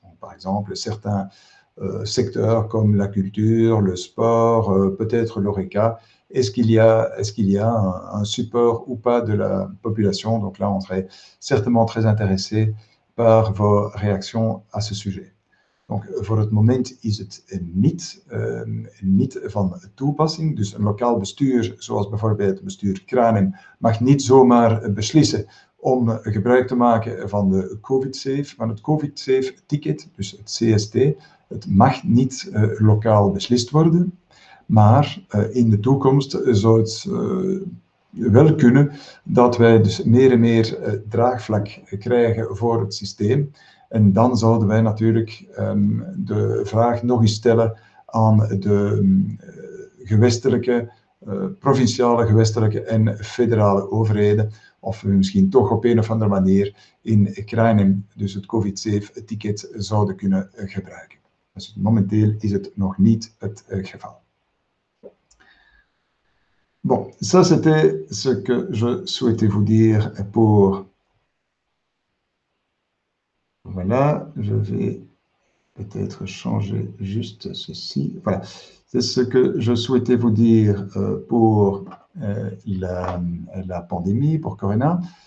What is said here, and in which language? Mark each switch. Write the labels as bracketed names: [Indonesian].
[French] Donc, par exemple, certains secteurs comme la culture, le sport, peut-être l'ORECA. Est-ce qu'il y a un support ou pas de la population? Donc là, on serait certainement très intéressé par vos réactions à ce sujet. [Dutch] Donc, voor het moment is het niet van toepassing. Dus een lokaal bestuur, zoals bijvoorbeeld het bestuur Kranum, mag niet zomaar beslissen om gebruik te maken van de COVID-Safe, van het COVID-Safe-ticket, dus het CST. Het mag niet lokaal beslist worden, maar in de toekomst zou het wel kunnen dat wij dus meer en meer draagvlak krijgen voor het systeem. En dan zouden wij natuurlijk de vraag nog eens stellen aan de gewestelijke, provinciale, gewestelijke en federale overheden, of we misschien toch op een of andere manier in Kranum dus het COVID-Safe-ticket zouden kunnen gebruiken. Dus momenteel is het nog niet het geval. [French] Bon, ça c'était ce que je souhaitais vous dire pour... Voilà, je vais peut-être changer juste ceci. Voilà, c'est ce que je souhaitais vous dire pour la pandémie, pour Corona.